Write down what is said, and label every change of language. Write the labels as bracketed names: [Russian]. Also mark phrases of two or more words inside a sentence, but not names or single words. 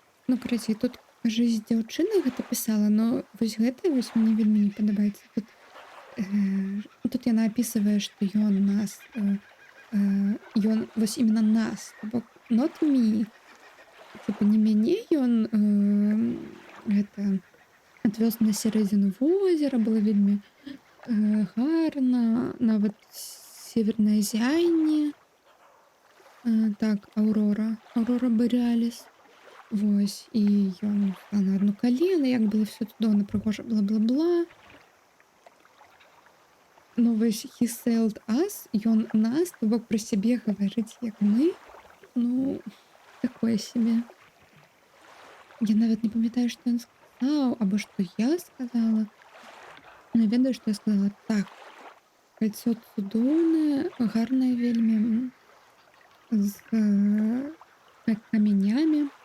[Belarusian] Ну, карацей, тут, кажись, дзяўчына гэта пісала, но вось гэта вось мне вельмі не падабаецца. Тут яна апісвае, што ён нас, ён вось іменно нас, то бок [English] not me. [Belarusian] Типа не мяне ён, гэта адвёз на сярэдзіну возера, было вельмі, гарна, нават севернае зяянне. Так, Аўрора Баріаліс. Вось, і ён стаў на адно калена, як было всё цудоўна, прыгожа, бла-бла-бла. Ну, вось [English] he sailed us, [Belarusian] ён нас, то бок пра сябе гаварыць, як мы. Ну, такое сябе. Я нават не памятаю, што ён сказаў, або што я сказала. Ну, я ведаю, што я сказала: "Так, кальцо цудоўнае, гарнае вельмі, з, камянямі.